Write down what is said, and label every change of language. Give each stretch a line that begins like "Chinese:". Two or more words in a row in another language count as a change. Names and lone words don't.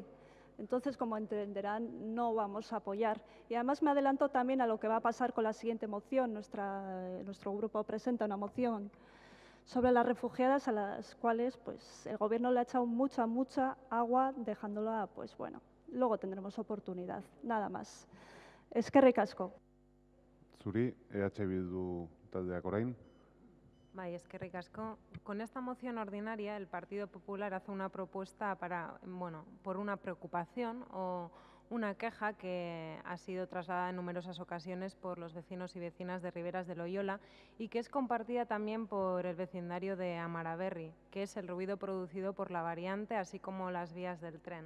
Spanish: Entonces, como entenderán, no vamos a apoyar. Y además me adelanto también a lo que va a pasar con la siguiente moción. Nuestro grupo presenta una moción sobre las refugiadas, a las cuales pues, el Gobierno le ha echado mucha agua, dejándola, pues bueno, luego tendremos oportunidad. Nada más.
Basque: Eskerrik asko. Zuri, EH Bildu taldeak orain. Bai, eskerrik asko.
Spanish: Con esta moción ordinaria, el Partido Popular hace una propuesta por una preocupación o una queja que ha sido trasladada en numerosas ocasiones por los vecinos y vecinas de Riberas de Loyola y que es compartida también por el vecindario de Amaraberri, que es el ruido producido por la variante, así como las vías del tren.